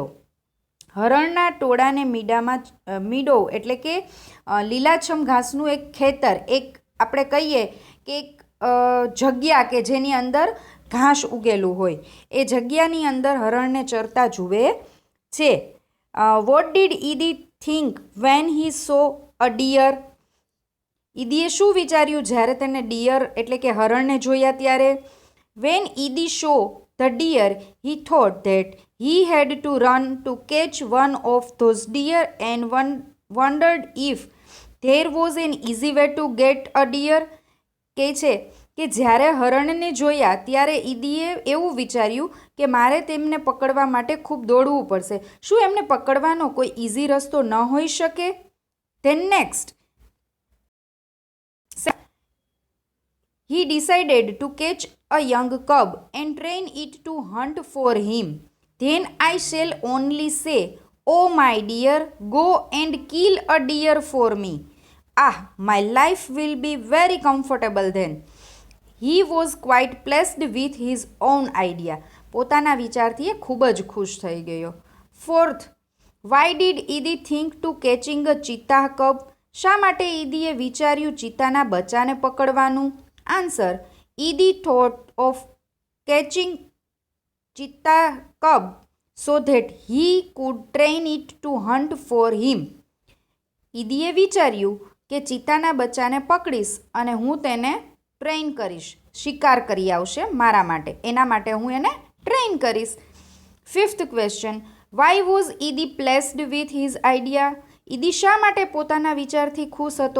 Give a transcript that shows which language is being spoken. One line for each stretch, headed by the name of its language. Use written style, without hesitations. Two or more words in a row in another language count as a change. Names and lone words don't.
Gujarati: હરણના ટોળાને મીડો એટલે કે લીલાછમ ઘાસનું એક ખેતર, એક આપણે કહીએ કે એક જગ્યા કે જેની અંદર ઘાસ ઉગેલું હોય, એ જગ્યાની અંદર હરણને ચરતા જુએ છે.
English: What did Idi think when he saw a deer?
Gujarati: ઈદીએ શું વિચાર્યું જ્યારે તેને ડિયર એટલે કે હરણને જોયા ત્યારે?
English: When Idi saw the deer he thought that he had to run to catch one of those deer and wondered if there was an easy way to get a deer.
Gujarati: કહે છે કે જ્યારે હરણને જોયા ત્યારે ઈદીએ એવું વિચાર્યું કે મારે તેમને પકડવા માટે ખૂબ દોડવું પડશે. શું એમને પકડવાનો કોઈ ઇઝી રસ્તો ન હોઈ શકે?
English: Then next, he decided to catch a young cub and train it to hunt for him. Then I shall only say, "Oh my dear, go and kill a deer for me. Ah, my life will be very comfortable then." He was quite pleased with his own idea.
Gujarati: પોતાના વિચારથી એ ખૂબ જ ખુશ થઈ ગયો.
English: ફોર્થ, why did Idi think to catching a cheetah cub?
Gujarati: શા માટે ઈદીએ વિચાર્યું ચિત્તાના બચ્ચાને પકડવાનું?
English: આન્સર, Idi thought of catching cheetah cub so that he could train it to hunt for him.
Gujarati: ઈદીએ વિચાર્યું કે ચિત્તાના બચ્ચાને પકડીશ અને હું તેને ટ્રેન કરીશ, શિકાર કરી આવશે મારા માટે, એના માટે હું એને ટ્રેન કરીશ.
English: Fifth question, why was Idi placed with his idea?
Gujarati: ઈદી શા માટે પોતાના વિચારથી ખુશ હતો?